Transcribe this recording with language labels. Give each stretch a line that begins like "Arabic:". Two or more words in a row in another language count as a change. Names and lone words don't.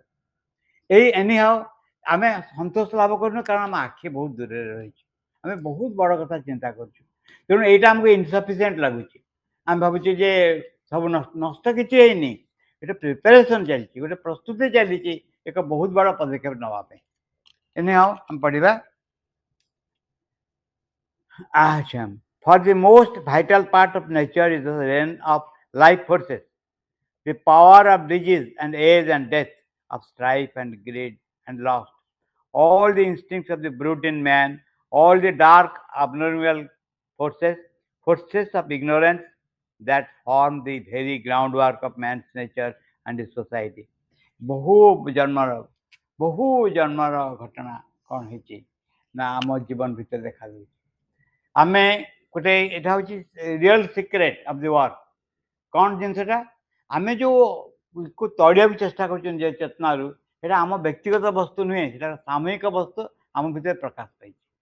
Odia: ଏଇ ଏନିହାଉ ଆମେ ସନ୍ତୋଷ ଲାଭ କରୁନୁ କାରଣ ଆମ ଆଖି ବହୁତ ଦୂରରେ ରହିଛି। ଆମେ ବହୁତ ବଡ଼ କଥା ଚିନ୍ତା କରୁଛୁ। ତେଣୁ ଏଇଟା ଆମକୁ ଇନସଫିସିଏଣ୍ଟ ଲାଗୁଛି। ଆମେ ଭାବୁଛୁ ଯେ ସବୁ ନଷ୍ଟ କିଛି ହେଇନି। ଗୋଟେ ପ୍ରିପାରେସନ୍ ଚାଲିଛି, ଗୋଟେ ପ୍ରସ୍ତୁତି ଚାଲିଛି ଏକ ବହୁତ ବଡ଼ ପଦକ୍ଷେପ ନେବା ପାଇଁ। ଏନିହାଉ ଆମେ ପଢ଼ିବା। Aham.
English: For the most vital part of nature is the reign of life forces, the power of disease and age and death, of strife and greed and loss. All the instincts of the brute in man, all the dark abnormal forces, forces of ignorance that form the very groundwork of man's nature and his society.
Odia: ବହୁ ଜନ୍ମର ବହୁ ଜନ୍ମର ଘଟଣା କ'ଣ ହେଇଛି ନା ଆମ ଜୀବନ ଭିତରେ ଦେଖାଯାଉଛି। ଆମେ ଗୋଟେ ଏଇଟା ହେଉଛି
English: real secret of the work.
Odia: କ'ଣ ଜିନିଷଟା ଆମେ ଯୋଉକୁ ତଡ଼ିବାକୁ ଚେଷ୍ଟା କରୁଛନ୍ତି ଯେ ଚେତନାରୁ, ସେଇଟା ଆମ ବ୍ୟକ୍ତିଗତ ବସ୍ତୁ ନୁହେଁ, ସେଇଟା ସାମୂହିକ ବସ୍ତୁ ଆମ ଭିତରେ ପ୍ରକାଶ ପାଇଛି।